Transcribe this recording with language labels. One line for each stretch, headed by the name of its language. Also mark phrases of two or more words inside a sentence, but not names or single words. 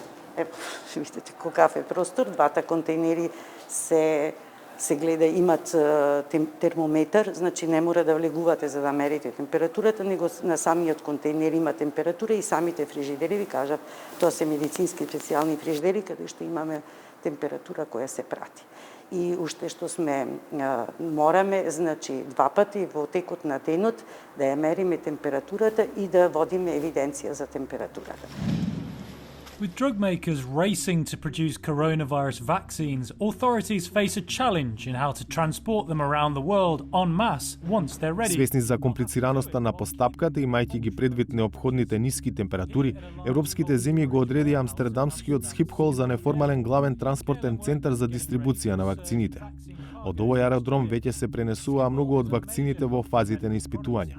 Macedonian: Видите какав е простор, двата контейнери се гледа, имат термометар, значи не мора да влегувате за да мерите температурата, него на самиот контейнер има температура и самите фрижидери ви кажат, тоа се медицински специјални фрижидери каде што имаме температура која се прати. И уште што мораме, значи 2 пати во текот на денот да ја мериме температурата и да водиме евиденција за температурата.
English: With drug makers racing to produce coronavirus vaccines, authorities face a challenge in how to transport them around the world en masse once they're ready.
Macedonian: Свесни за комплицираноста на постапката, имајќи ги предвид неопходните ниски температури, европските земји го одреди амстердамскиот Схипхол за неформален главен транспортен центар за дистрибуција на вакцините. Од овој аеродром веќе се пренесуваа многу од вакцините во фазите на испитувања.